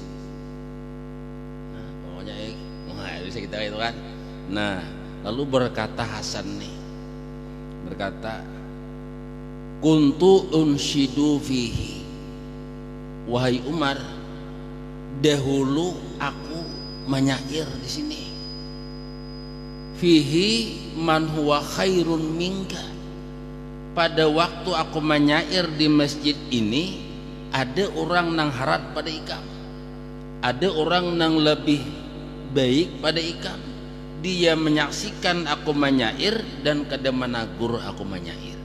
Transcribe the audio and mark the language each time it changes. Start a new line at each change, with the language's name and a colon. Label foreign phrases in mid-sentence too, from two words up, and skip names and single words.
Indonesian: Nah, pokoknya bisa kita itu kan. Nah, lalu berkata Hasan nih, berkata,
Arabic: كنت أنشد فيه.
Indonesian: Wahai Umar, dahulu aku menyair di sini.
Arabic: فيه من هو خير منك.
Indonesian: Pada waktu aku menyair di masjid ini, ada orang nang harat pada ikam, ada orang nang lebih baik pada ikam. Dia menyaksikan aku menyair dan kada menagur aku menyair.